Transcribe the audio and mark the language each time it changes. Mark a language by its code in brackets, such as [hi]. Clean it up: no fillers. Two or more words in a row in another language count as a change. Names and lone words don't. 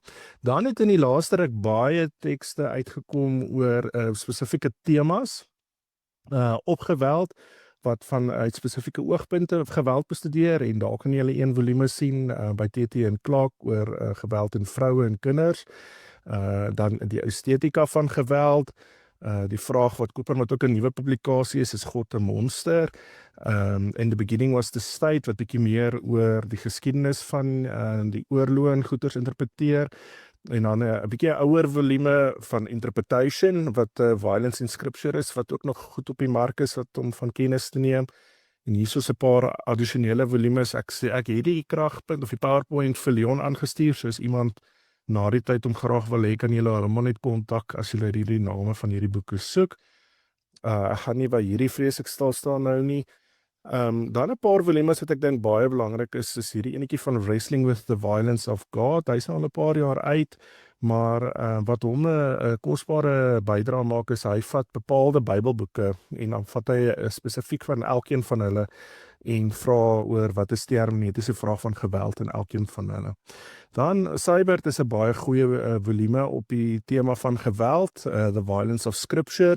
[af] Dan het in die laaste ruk baie tekste uitgekom oor spesifieke temas op geweld, wat vanuit spesifieke oogpunte geweld bestudeer en daar kan jy hulle een volume sien by TT en Clark oor geweld in vroue en kinders. Dan die estetika van geweld, die vraag wat ook 'n nuwe publikasie is God 'n monster? In the beginning was the state, wat bietjie meer oor die geskiedenis van die oorloë en goeters interpreteer. En dan 'n bietjie ouer volume van interpretation wat [en] violence in scripture [af] is, wat ook nog goed op die mark is wat om van kennis te neem. En hier is 'n paar addisionele volumes. Ek het die kragpunt of die PowerPoint vir Leon aangestuur, soos iemand na die tyd om graag wil hê, kan julle hom net kontak as julle hierdie name van hierdie boeke soek. Ek gaan nie by hierdie vreeslik stil staan nou nie. Dan 'n paar volumes wat ek dink baie belangrik is hierdie enetjie van Wrestling with the Violence of God. Hy's al 'n paar jaar uit, maar wat hom 'n kosbare bydrae maak is hy vat bepaalde Bybelboeke en dan vat hy spesifiek van elkeen van hulle en vra oor wat is die hermeneutiese vraag van geweld in elkeen van hulle. Dan Seibert is 'n baie goeie volume op die tema van geweld, The Violence of Scripture.